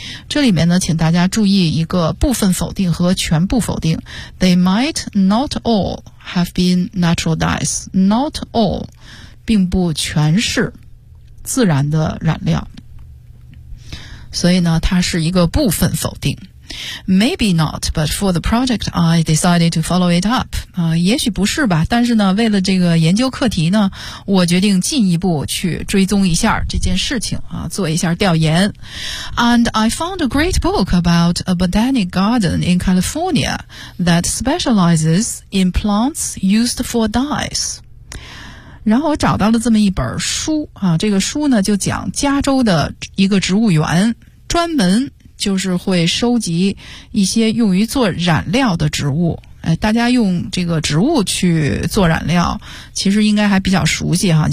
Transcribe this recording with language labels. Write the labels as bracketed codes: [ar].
[zh] 这里面呢，请大家注意一个部分否定和全部否定 ， [en] they might not all。 Have been natural dyes, not all, [zh] 并不全是自然的染料。所以呢，它是一个部分否定。 [en] Maybe not, but for the project, I decided to follow it up. [zh] 也许不是吧，但是呢，为了这个研究课题呢，我决定进一步去追踪一下这件事情啊，做一下调研。 [en] And I found a great book about a botanic garden in California that specializes in plants used for dyes. [zh] 然后我找到了这么一本书啊，这个书呢，就讲加州的一个植物园，专门就是会收集一些用于做染料的植物，大家用这个植物去做染料其实应该还比较熟悉哈。